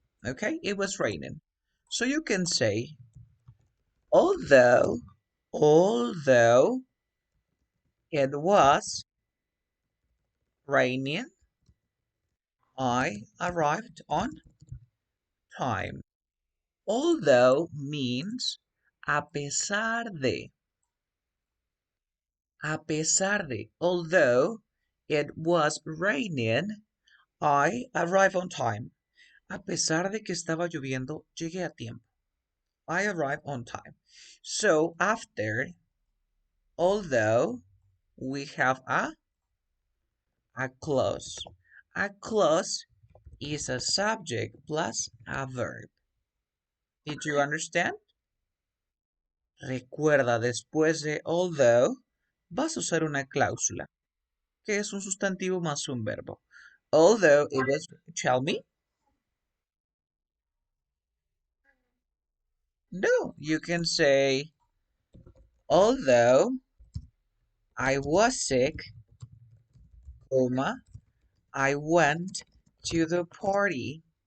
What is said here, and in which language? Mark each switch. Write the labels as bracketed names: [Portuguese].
[English] Okay, it was raining. So you can say, although, although it was raining, I arrived on time. Although means [Spanish] a pesar de. A pesar de. [English] Although it was raining, I arrived on time. [Spanish] A pesar de que estaba lloviendo, llegué a tiempo. [English] I arrived on time. So after, although, we have a clause. A clause is a subject plus a verb. Did you understand? [Spanish] Recuerda, después de although, vas a usar una cláusula, que es un sustantivo más un verbo. [English] Although it was, tell me, no, you can say, although I was sick, comma, I went to the party.